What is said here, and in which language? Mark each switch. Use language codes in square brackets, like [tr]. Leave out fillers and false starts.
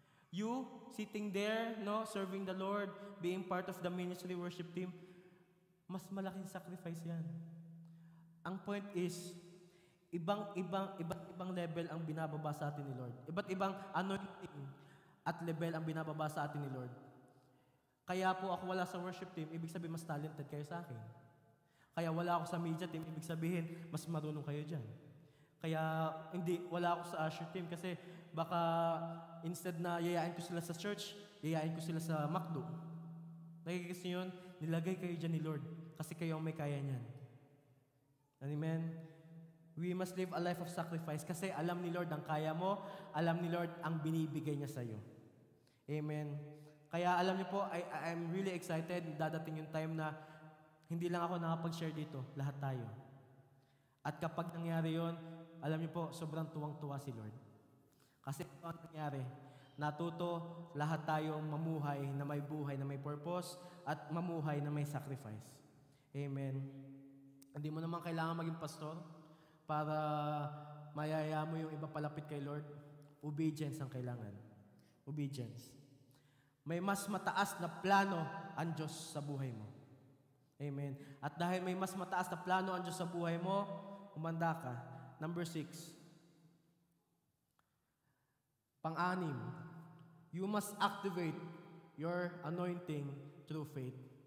[en] You sitting there, no, serving the Lord, being part of the ministry worship team, [tl] mas malaking sacrifice yan. Ang point is, ibang level ang binababa sa atin ni Lord. Iba't ibang anointing at level ang binababa sa atin ni Lord. Kaya po ako wala sa worship team, ibig sabihin mas talented kayo sa akin. Kaya wala ako sa media team, ibig sabihin mas marunong kayo dyan. Kaya wala ako sa usher team kasi baka instead na yayain ko sila sa church, yayain ko sila sa McDo. Nakikita niyo yun? Nilagay kayo dyan ni Lord kasi kayo ang may kaya niyan. Amen? [en] We must live a life of sacrifice [tl] kasi alam ni Lord ang kaya mo, alam ni Lord ang binibigay niya sa iyo. Amen. Kaya alam niyo po, [en] I'm really excited. [tl] Dadating yung time na hindi lang ako nakapag-share dito, lahat tayo. At kapag nangyari yon, alam niyo po, sobrang tuwang-tuwa si Lord. Kasi ano nangyari? Natuto lahat tayong mamuhay na may buhay, na may purpose, at mamuhay na may sacrifice. Amen. Hindi mo naman kailangan maging pastor para mayaya mo yung iba palapit kay Lord. Obedience ang kailangan. Obedience. May mas mataas na plano ang Diyos sa buhay mo. Amen. At dahil may mas mataas na plano ang Diyos sa buhay mo, umanda ka. [en] Number 6. Pang-anim, you must activate your anointing through faith.